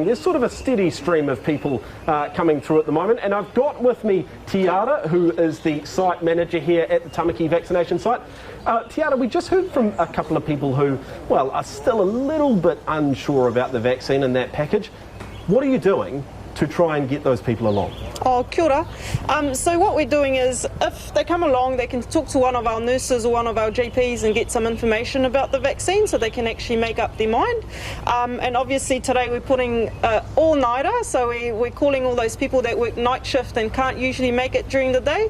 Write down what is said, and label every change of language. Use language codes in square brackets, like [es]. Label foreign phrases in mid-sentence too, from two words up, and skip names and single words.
[en] There's sort of a steady stream of people coming through at the moment, and I've got with me Tiara, who is the site manager here at the Tamaki vaccination site. Tiara, we just heard from a couple of people who, are still a little bit unsure about the vaccine and that package. What are you doing to try and get those people along? [mi] Oh, kia ora. [en] So what we're doing is, if they come along, they can talk to one of our nurses or one of our GPs and get some information about the vaccine so they can actually make up their mind. And obviously today we're putting all-nighter, so we're calling all those people that work night shift and can't usually make it during the day.